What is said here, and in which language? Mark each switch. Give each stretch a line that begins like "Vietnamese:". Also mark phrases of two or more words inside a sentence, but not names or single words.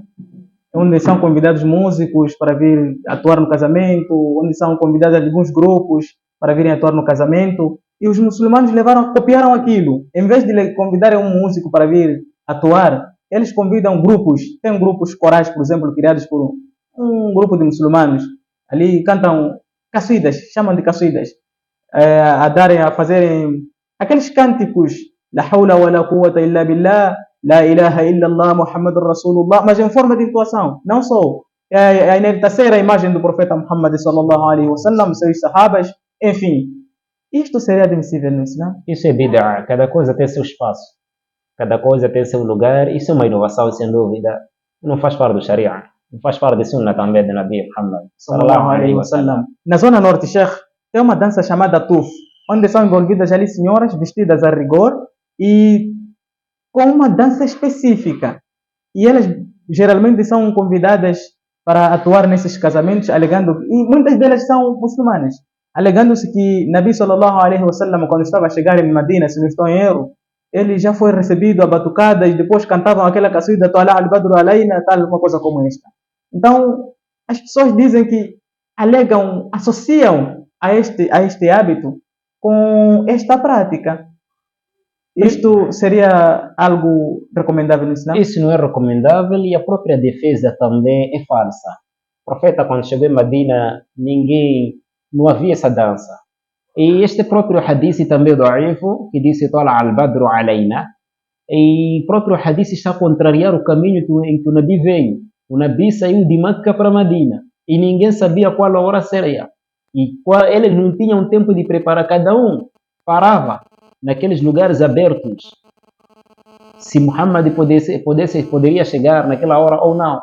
Portuguese: Onde são convidados músicos para vir atuar no casamento, onde são convidados alguns grupos para virem atuar no casamento, e os muçulmanos copiaram aquilo. Em vez de convidarem um músico para vir atuar, eles convidam grupos. Tem grupos corais, por exemplo, criados por um grupo de muçulmanos. Ali cantam caçuidas, chamam de caçuidas, a fazerem aqueles cânticos,
Arabic: لا حول ولا قوة إلا بالله، لا إله إلا الله، محمد رسول الله,
Portuguese: mas em forma de intuação, não só a enaltecer a imagem do profeta Muhammad
Arabic: صلى الله عليه وسلم,
Portuguese: seus sahabas, enfim. Isto seria admissível no Islã? Isso é bid'a, cada coisa tem seu espaço, cada coisa tem seu lugar, isso é uma inovação sem dúvida, não faz parte do Sharia, não faz parte da Sunnah também do Nabi Muhammad
Arabic: صلى الله عليه وسلم.
Portuguese: Na zona norte, Sheikh, tem uma dança chamada Tuf, onde são envolvidas ali senhoras vestidas a rigor e com uma dança específica. E elas geralmente são convidadas para atuar nesses casamentos, alegando, e muitas delas são muçulmanas, alegando-se que Nabi
Arabic: صلى الله عليه وسلم,
Portuguese: quando estava a chegar em Medina, se não estou em erro, ele já foi recebido a batucadas, depois cantavam aquela caçuida,
Arabic: طلع البدر علينا,
Portuguese: tal, uma coisa como esta. Então, as pessoas dizem que alegam, associam a este hábito com esta prática. Isto seria algo recomendável no Islã? Isso não é recomendável e a própria defesa também é falsa. O profeta, quando chegou em Medina, não havia essa dança. E este próprio hadith também do Arifo, que disse
Arabic: طلع البدر علينا,
Portuguese: e o próprio hadith está a contrariar o caminho em que o Nabi veio. O Nabi saiu de Meca para Medina e ninguém sabia qual a hora seria. E eles não tinham tempo de preparar, cada um parava naqueles lugares abertos, se Muhammad poderia chegar naquela hora ou não.